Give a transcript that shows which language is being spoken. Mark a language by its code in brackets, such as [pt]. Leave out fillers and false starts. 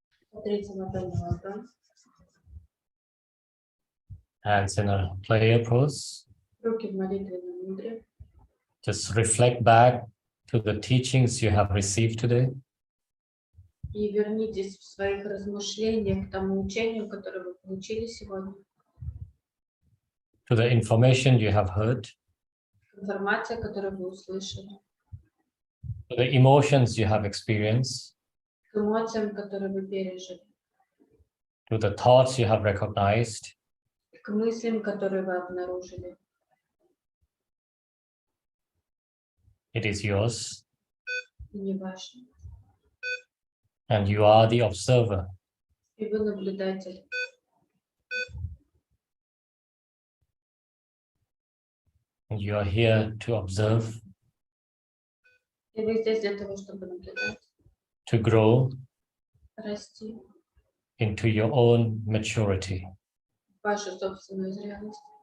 [ru] Смотрите ладонь на ладонь. [en] Hands in a prayer pose. [ru] Руки в молитвенном мудре. [en] Just reflect back to the teachings you have received today. [ru] И вернитесь в своих размышлениях к тому учению, которое вы получили сегодня. [en] To the information you have heard. [ru] Информация, которую вы услышали. [en] To the emotions you have experienced. [ru] К эмоциям, которые вы пережили. [en] To the thoughts you have recognized. [ru] К мыслям, которые вы обнаружили. [en] It is yours. [ru] И не ваши. [en] And you are the observer. [ru] И вы наблюдатель. [en] And you are here to observe, [ru] И вы здесь для того, чтобы наблюдать, [en] to grow [ru] расти [en] into your own maturity. [ru] вашу собственную зрелость.